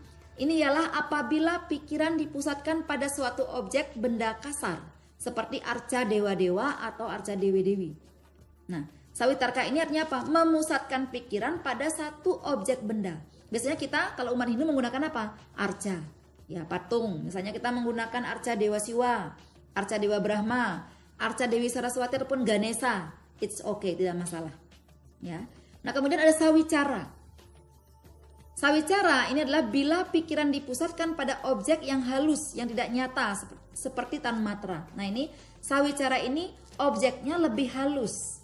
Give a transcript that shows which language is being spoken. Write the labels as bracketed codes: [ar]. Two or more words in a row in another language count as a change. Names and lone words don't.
[id] Ini ialah apabila pikiran dipusatkan pada suatu objek benda kasar seperti arca dewa-dewa atau arca dewi-dewi. Nah, Savitarka ini artinya apa? Memusatkan pikiran pada satu objek benda. Biasanya kita kalau umat Hindu menggunakan apa? Arca. Ya, patung. Misalnya kita menggunakan arca Dewa Siwa, arca Dewa Brahma, arca Dewi Saraswati ataupun Ganesha. [en] It's okay, [id] tidak masalah. Ya. Nah, kemudian ada Savicara. Savicara ini adalah bila pikiran dipusatkan pada objek yang halus, yang tidak nyata seperti tanmatra. Nah, ini Savicara ini objeknya lebih halus.